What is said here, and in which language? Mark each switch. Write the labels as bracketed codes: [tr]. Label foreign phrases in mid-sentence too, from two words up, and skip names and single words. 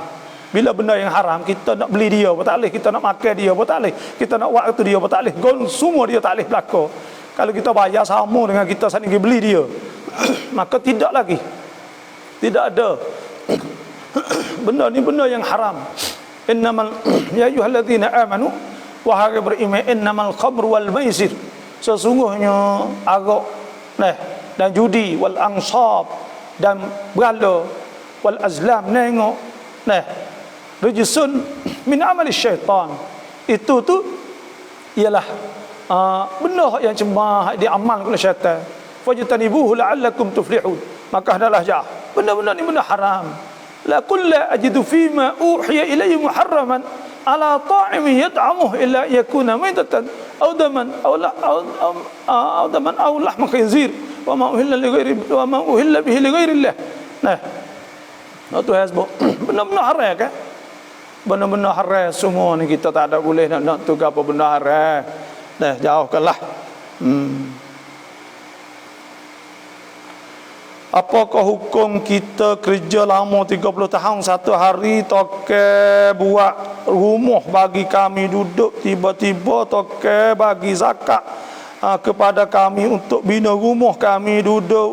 [ms] Bila benda yang haram, kita nak beli dia pun tak boleh, kita nak makan dia pun tak boleh, kita nak buat itu dia pun tak boleh, semua dia tak boleh berlaku. Kalau kita bayar sama dengan kita saat ni beli dia, maka tidak lagi, tidak ada benda ni benda yang haram. [ar] إنما يا أيها الذين آمنوا, [ms] wahai beriman, [ar] إنما الخمر والميسر, [ms] sesungguhnya arak dan judi, [ar] والأنصاب, [ms] dan berhala, [ar] والأزلام, [ms] nengok, [ar] رجس من عمل الشيطان, [ms] itu tu ialah benda yang cemah diamal oleh syaitan. [ar] فاجتنبوه لعلكم تفلحون. [ms] Maka hendaklah jauh benda-benda ni benda haram. [ar] لا قل لا أجد فيما أوحي إلي محرما على طاعم يطعمه إلا يكون ميتة أو دما أو دما أو لحم خنزير وما أهل به لغير الله. [ms] Nah, tu hasbuk benda-benda haram kan? Benda-benda haram semua ni kita tak ada boleh nak tu apa benda haram. Dah jauhkanlah. Apakah hukum kita kerja lama 30 tahun satu hari toke buat rumah bagi kami duduk, tiba-tiba toke bagi zakat kepada kami untuk bina rumah kami duduk.